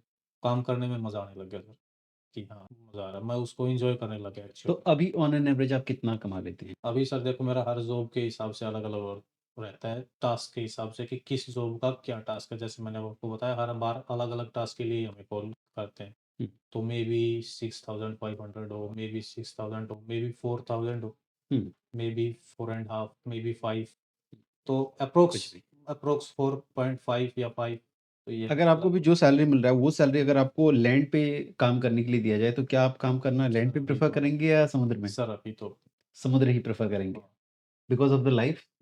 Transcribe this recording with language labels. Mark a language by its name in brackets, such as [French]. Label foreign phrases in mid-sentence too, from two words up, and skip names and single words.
[Hindi] काम करने में मज़ा आने लग गया सर, कि हाँ, मज़ा आ रहा है। मैं उसको एन्जॉय करने लग गया तो एक्चुअल। अभी [English] on an average [Hindi] आप कितना कमा लेते हैं? अभी सर देखो, मेरा हर जॉब के हिसाब से अलग-अलग और रहता है, टास्क के हिसाब से कि किस जॉब का क्या टास्क है। जैसे मैंने आपको बताया, हर बार अलग-अलग टास्क के लिए हमें कॉल करते हैं। हुँ, तो मेबी 6500 हो, मेबी 6000 हो, मेबी 4000 हो, हुँ, मेबी 4 [English] and half, [Hindi] मेबी 5। तो एप्रॉक्स कुछ भी। एप्रॉक्स 4.5 या 5, तो ये अगर आपको भी अलग-अलग। जो सैलरी मिल रहा है, वो सैलरी अगर आपको लैंड पे काम करने के लिए दिया जाए, तो क्या आप काम करना लैंड सर पे अभी प्रेफ़र तो करेंगे या समुद्र में? सर अभी तो समुद्र ही प्रेफ़र करेंगे, हाँ, [English] because of the life?